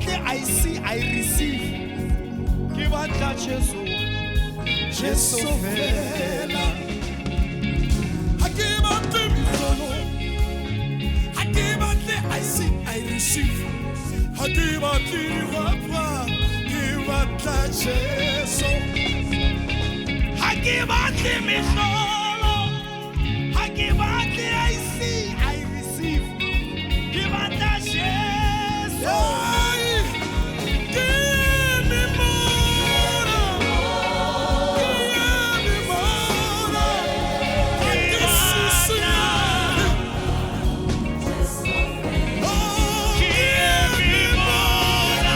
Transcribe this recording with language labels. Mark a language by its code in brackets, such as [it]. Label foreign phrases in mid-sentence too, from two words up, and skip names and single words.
[en] I see, I receive. [st] Ke batla Jesu, Jesu fela. Ha ke batle misolo. Ha ke batle [en] I see, I receive. [st] Ha ke batle dihwapa, ke batla Jesu. Ha ke batle misolo. Ha ke batle [en] I see, I receive. [st] Ke batla Jesu. [en] Give me more. Give me more. This is enough. Oh, give me more.